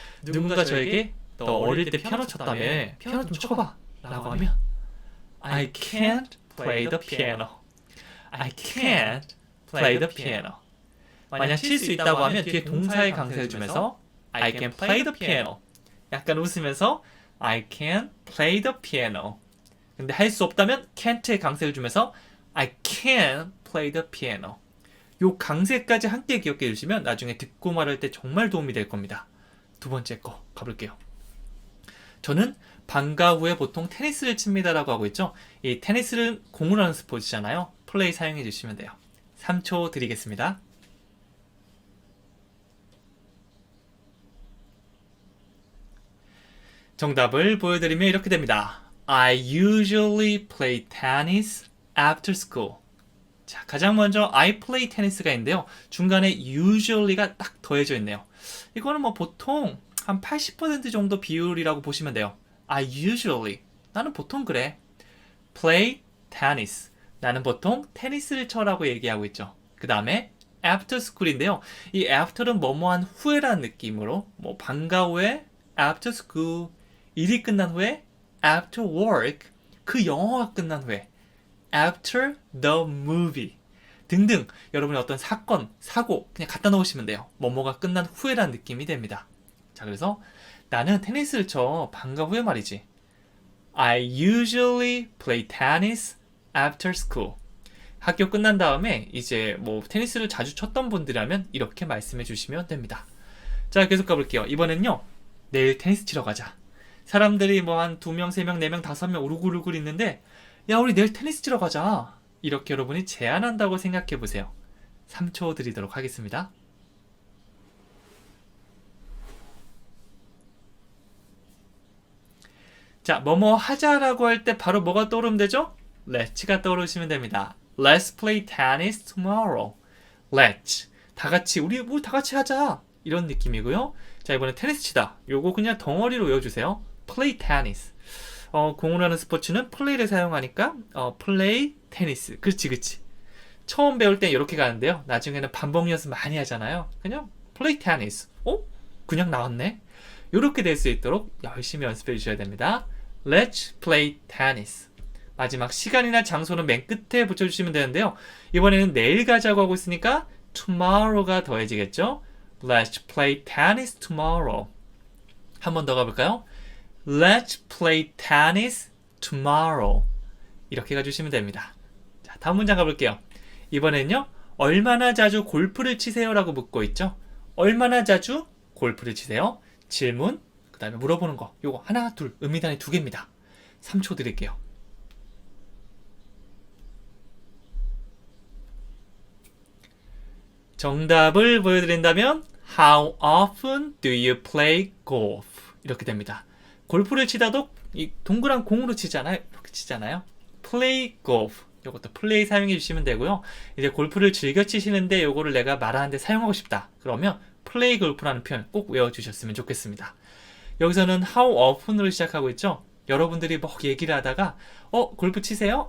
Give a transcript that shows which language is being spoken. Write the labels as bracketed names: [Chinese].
[Korean] 누군가 저에게 너 어릴 때 피아노 쳤다며 피아노 좀 쳐봐 라고 하면 [English] I can't play the piano. I can't play the piano. [Korean] 만약 칠 수 있다고 하면 뒤에 동사의 강세를 주면서 [English] I can play the piano. [Korean] 약간 웃으면서 [English] I can play the piano. [Korean] 근데 할 수 없다면 can't의 강세를 주면서 [English] I can play the piano. [Korean] 요 강세까지 함께 기억해 주시면 나중에 듣고 말할 때 정말 도움이 될 겁니다. 두 번째 거 가볼게요. 저는 방과 후에 보통 테니스를 칩니다라고 하고 있죠. 이 테니스는 공으로 하는 스포츠잖아요. 플레이 사용해 주시면 돼요. 3초 드리겠습니다. 정답을 보여드리면 이렇게 됩니다. [English] I usually play tennis after school. [Korean] 자, 가장 먼저 [English] I play tennis [Korean] 가 있는데요. 중간에 usually가 딱 더해져 있네요. 이거는 뭐 보통 한 80% 정도 비율이라고 보시면 돼요. [English] I usually. [Korean] 나는 보통 그래. [English] play tennis. [Korean] 나는 보통 테니스를 쳐라고 얘기하고 있죠. 그 다음에 [English] after school [Korean] 인데요. 이 after는 뭐뭐한 후에라는 느낌으로 뭐 방과 후에 [English] after school, [Korean] 일이 끝난 후에 [English] after work, [Korean] 그 영화가 끝난 후에 [English] after the movie [Korean] 등등 여러분의 어떤 사건, 사고 그냥 갖다 놓으시면 돼요. 뭐뭐가 끝난 후에라는 느낌이 됩니다. 자, 그래서 나는 테니스를 쳐 방과 후에 말이지. [English] I usually play tennis after school. [Korean] 학교 끝난 다음에 이제 뭐 테니스를 자주 쳤던 분들이라면 이렇게 말씀해 주시면 됩니다. 자, 계속 가볼게요. 이번엔요. 내일 테니스 치러 가자. 사람들이 뭐 한 2명, 3명, 4명, 5명 우르르 있는데 야, 우리 내일 테니스 치러 가자. 이렇게 여러분이 제안한다고 생각해 보세요. 3초 드리도록 하겠습니다. 자, 뭐뭐 하자라고 할 때 바로 뭐가 떠오르면 되죠? Let's가 떠오르시면 됩니다. [English] Let's play tennis tomorrow. Let's. [Korean] 다 같이, 우리 뭐 다 같이 하자. 이런 느낌이고요. 자, 이번에 테니스 치다. 요거 그냥 덩어리로 외워주세요. [English] Play tennis. [Korean] 공으로 하는 스포츠는 play를 사용하니까 [English] play tennis. [Korean] 그렇지. 처음 배울 땐 이렇게 가는데요. 나중에는 반복 연습 많이 하잖아요. 그냥 [English] play tennis. [Korean] 그냥 나왔네. 이렇게 될 수 있도록 열심히 연습해 주셔야 됩니다. [English] Let's play tennis. [Korean] 마지막 시간이나 장소는 맨 끝에 붙여주시면 되는데요. 이번에는 내일 가자고 하고 있으니까 tomorrow가 더해지겠죠. [English] Let's play tennis tomorrow. [Korean] 한 번 더 가볼까요? [English] Let's play tennis tomorrow. [Korean] 이렇게 가주시면 됩니다. 자, 다음 문장 가볼게요. 이번에는요. 얼마나 자주 골프를 치세요? 라고 묻고 있죠. 얼마나 자주 골프를 치세요? 질문, 그 다음에 물어보는 거. 요거 하나, 둘, 의미단위 2개입니다. 3초 드릴게요. 정답을 보여드린다면 [English] How often do you play golf? [Korean] 이렇게 됩니다. 골프를 치다도 이 동그란 공으로 치잖아요. 이렇게 치잖아요. [English] Play golf. [Korean] 이것도 플레이 사용해 주시면 되고요. 이제 골프를 즐겨 치시는데 요거를 내가 말하는데 사용하고 싶다. 그러면 [English] play golf [Korean] 라는 표현 꼭 외워주셨으면 좋겠습니다. 여기서는 how often으로 시작하고 있죠. 여러분들이 뭐 얘기를 하다가 골프 치세요?